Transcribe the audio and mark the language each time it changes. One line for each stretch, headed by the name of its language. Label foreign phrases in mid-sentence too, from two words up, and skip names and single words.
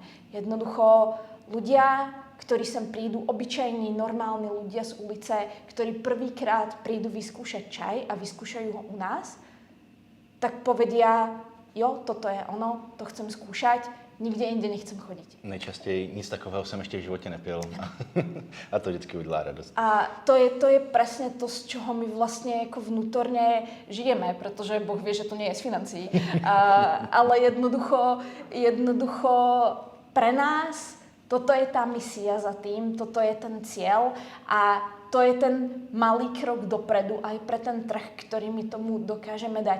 Slovak: Jednoducho ľudia, ktorí sem prídu, obyčajní, normálni ľudia z ulice, ktorí prvýkrát prídu vyskúšať čaj a vyskúšajú ho u nás, tak povedia, jo, toto je ono, to chcem skúšať, nikde inde nechcem chodiť.
Czech: Nejčastěji nic takového jsem ještě v životě nepil a to vždycky udělá radost. A
Slovak: to je presne to, z čoho my vlastne ako vnútorne žijeme, pretože Boh vie, že to nie je z financií. Ale jednoducho pre nás toto je tá misia za tým, toto je ten cieľ a to je ten malý krok dopredu aj pre ten trh, ktorý my tomu dokážeme dať.